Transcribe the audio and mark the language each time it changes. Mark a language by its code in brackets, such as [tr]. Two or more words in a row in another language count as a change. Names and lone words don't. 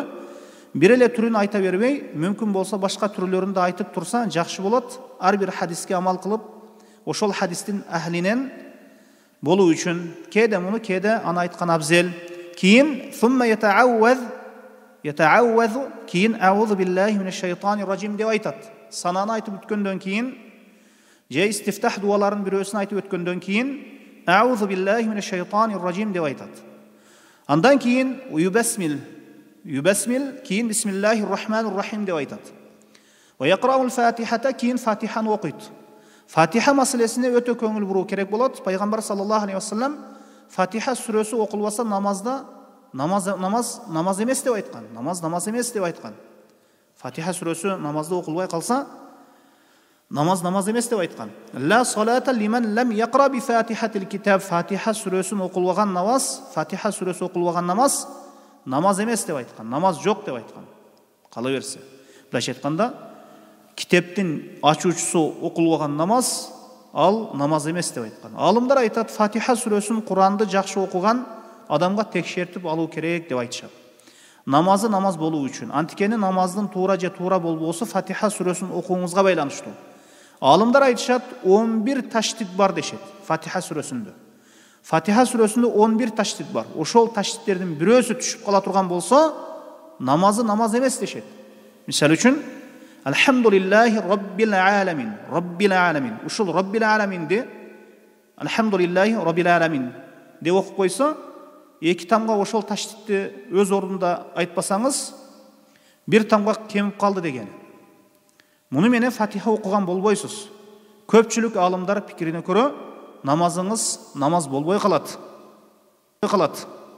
[ky] Бир эле түрүн айта бербей, мүмкүн болсо башка түрлөрүн да айтып турса жакшы болот. Ар бир хадиске амал кылып, ошол хадистин ахлинен болуу үчүн кээде муну, кээде аны айткан абзел. Кийин [ar] ثم يتعوذ, [ky] кийин [ar] أعوذ بالله من الشيطان الرجيم [ky] деп айтат. Сананы айтып өткөндөн кийин, же истифтах дуаларын бирөөсүн айтып өткөндөн кийин [ar] أعوذ بالله من الشيطان الرجيم [ky] деп айтат. Андан кийин юбасмил, кийин [ar] بسم الله الرحمن الرحيم [ky] деп айтат. [ar] ويقرأ الفاتحة, [ky] кийин фатиханы окуйт. Фатиха маселесине өтө көңүл буруу керек болот. Пайгамбар [ar] صلى الله عليه وسلم [ky] Фатиха сүрөсү окулбаса намазда намаз эмес деп айткан. Намаз эмес деп айткан. Фатиха сүрөсү намазда окулбай калса намаз эмес деп айткан. [ar] لا صلاة لمن لم يقرأ بفاتحة الكتاب. [ky] Фатиха сүрөсүн окулбаган намаз, Фатиха сүрөсү окулбаган намаз эмес деп айткан. Намаз жок деп айткан. Кала берсе. Былайча айтканда, китептин ачуучусу окулбаган намаз ал намаз эмес деп айткан. Алымдар айтат, Фатиха сүрөсүн, Куранды жакшы окуган адамга текшертип алуу керек деп айтышат. Намазы намаз болуу үчүн. Антикени намаздын туура же туура болбосу Фатиха сүрөсүн окууңузга байланыштуу. Алымдар айтышат, 11 таштит бар дешет Фатиха сүрөсүндө. Фатиха сүрөсүндө 11 таштит бар. Ошол таштиттердин бирөөсү түшүп кала турган болсо, намазы намаз эмес дешет. Мисалы үчүн, [ar] الحمد لله رب العالمين. رب العالمين. [ky] Ушул [ar] رب العالمين الحمد لله رب العالمين [ky] деп окуп койсо, эки тамга ошол таштитти өз ордунда айтпасаңыз, бир тамга кемип калды дегени. Муну менен Фатиха окуган болбойсуз. Көпчүлүк алымдар пикирине көрө, намазыңыз намаз болбой калат.